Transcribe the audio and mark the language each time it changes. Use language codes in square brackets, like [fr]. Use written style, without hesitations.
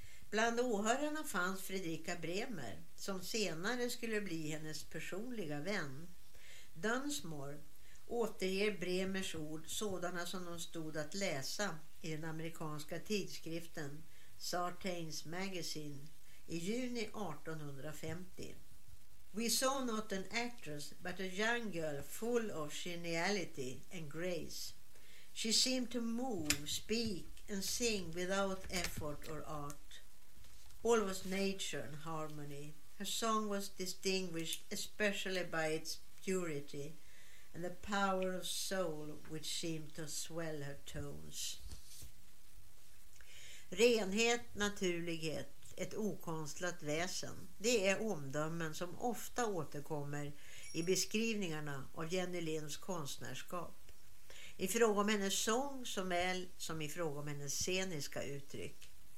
[sv] Bland åhörarna fanns Fredrika Bremer, som senare skulle bli hennes personliga vän. Dunsmore återger Bremers ord sådana som de stod att läsa i den amerikanska tidskriften Sartain's Magazine i juni 1850. [en] We saw not an actress but a young girl full of geniality and grace. She seemed to move, speak and sing without effort or art. All was nature and harmony. Her song was distinguished especially by its purity and the power of soul which seemed to swell her tones. [sv] Renhet, naturlighet, ett okonstlat väsen. Det är omdömen som ofta återkommer i beskrivningarna av Jenny Linds konstnärskap. I fråga om hennes sång såväl som i fråga om hennes sceniska uttryck.